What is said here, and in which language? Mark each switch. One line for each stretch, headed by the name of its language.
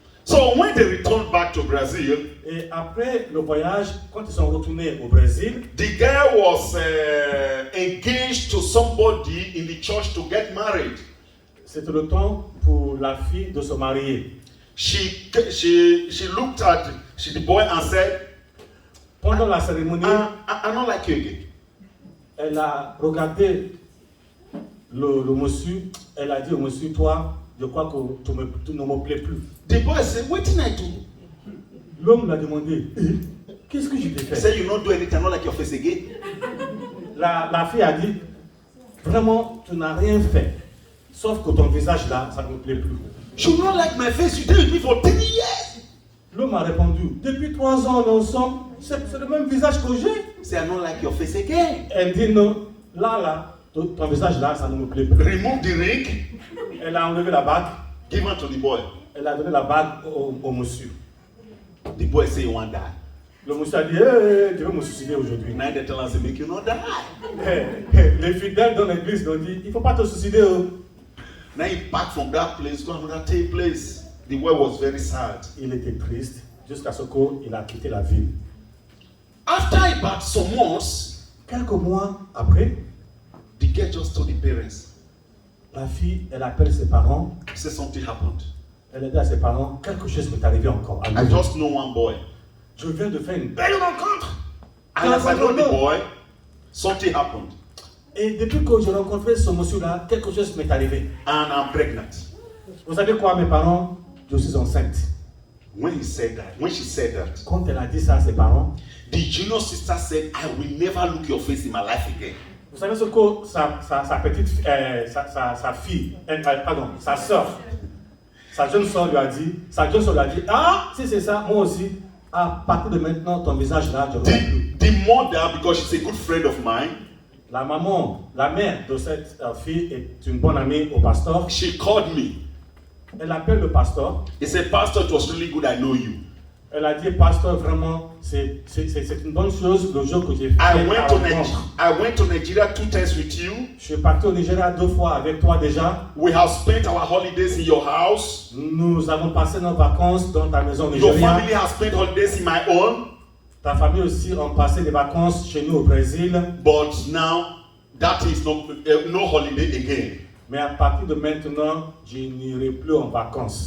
English: So when they returned back to Brazil,
French: Et après le voyage, quand ils sont retournés au Brésil,
English: the girl was engaged to somebody in the church to get married.
French: c'était le temps pour la fille de se marier.
English: She looked at the boy and said,
French: Pendant la cérémonie,
English: I don't like you again.
French: elle a regardé le monsieur, elle a dit au monsieur, toi, je crois que tu ne me plais plus.
English: The boy said, what did I do?
French: L'homme l'a demandé, qu'est-ce que je t'ai
English: He
French: fait?
English: said, you not do anything, I don't like your face again.
French: La fille a dit, vraiment, tu n'as rien fait. Sauf que ton visage là, ça ne me plaît plus.
English: You not like my face, you did with me for 10 years.
French: L'homme a répondu, depuis 3 ans, nous sommes, c'est le même visage que j'ai.
English: Say, I don't like your face again.
French: Elle dit, non, là, ton visage là, ça ne me plaît plus.
English: Remove the ring,
French: Elle a enlevé la bague,
English: give it to the boy.
French: elle a donné la bague au monsieur.
English: The boy say, you want die.
French: Le monsieur a dit, je vais me suicider aujourd'hui.
English: Now they tell us, make you not die.
French: Les fidèles dans l'église ont dit, il ne faut pas te suicider.
English: Now he packed from that place, go to another place. The boy was very sad.
French: Il était triste jusqu'à ce qu'il a quitté la ville.
English: After about some months,
French: Quelques mois après,
English: the girl girl just told the parents,
French: La fille, elle appelle ses parents.
English: say something happened.
French: Elle dit à ses parents, quelque chose m'est arrivé encore.
English: I just know one boy.
French: Je viens de faire une belle rencontre.
English: And as I know the boy, something happened.
French: Et depuis que j'ai rencontré ce monsieur-là, quelque chose m'est arrivé.
English: And I'm pregnant.
French: Vous savez quoi, mes parents? Je suis enceinte.
English: When she said that,
French: Quand elle a dit ça à ses parents,
English: the junior sister said, I will never look your face in my life again.
French: vous savez ce que sa petite, sa fille, pardon, sa soeur, sa jeune soeur lui a dit, ah, si c'est ça, moi aussi, à partir de maintenant, ton visage là, je ne vois plus.
English: The mother, because she's a good friend of mine,
French: La maman, la mère de cette fille est une bonne amie au pasteur.
English: she called me.
French: Elle appelle le pasteur.
English: He said, Pastor, it was really good, I know you.
French: Elle a dit, pasteur, vraiment, c'est une bonne chose le jour que j'ai fait.
English: I went to Nigeria 2 times with you.
French: Je suis parti au Nigeria 2 fois avec toi déjà.
English: We have spent our holidays in your house.
French: Nous avons passé nos vacances dans ta maison au
English: Your
French: Nigeria.
English: family has spent holidays in my own.
French: Ta famille aussi ont passé des vacances chez nous au Brésil.
English: But now, that is no holiday again.
French: Mais à partir de maintenant, je n'irai plus en vacances.